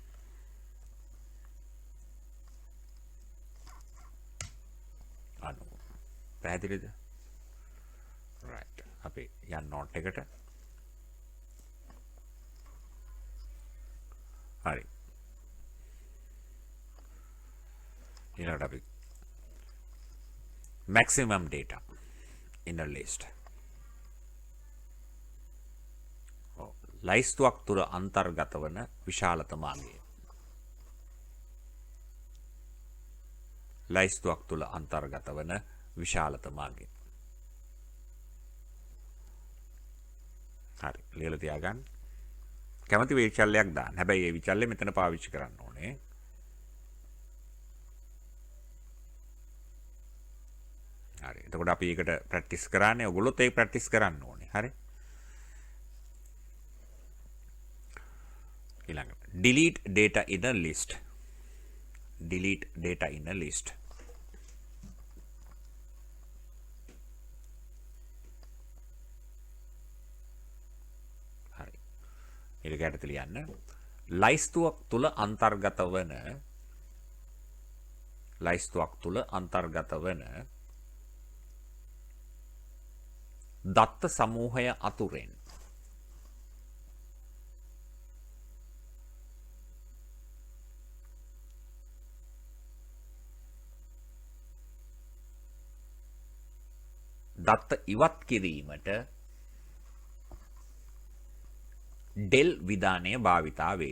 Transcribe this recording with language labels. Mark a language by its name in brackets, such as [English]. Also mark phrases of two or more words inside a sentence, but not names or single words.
[Sinhala] අනු පැහැදිලිද right අපි යන්න note එකට හරි ඊළඟට අපි [English] maximum data in a list. [Sinhala] ලයිස්තුවක් තුළ අන්තර්ගත වන විශාලතම අගය. ලයිස්තුවක් තුළ අන්තර්ගත වන විශාලතම අගය. හරි, ලියලා තියාගන්න. කැමති විචල්‍යයක් දාන්න. හැබැයි මේ විචල්‍ය මෙතන පාවිච්චි කරන්න ඕනේ. හරි. එතකොට අපි ඒකට ප්‍රැක්ටිස් කරන්නේ. ඔයගොල්ලොත් ඒක ප්‍රැක්ටිස් කරන්න ඕනේ. හරි. ඊළඟට [English] delete data in a list. Delete data in a list. [Sinhala] හරි. ඊළඟට ඇට ලියන්න. ලයිස්තුවක් තුල අන්තර්ගත වන දත්ත සමූහය අතුරෙන් දත්ත ඉවත් කිරීමට del විධානය භාවිතා වේ.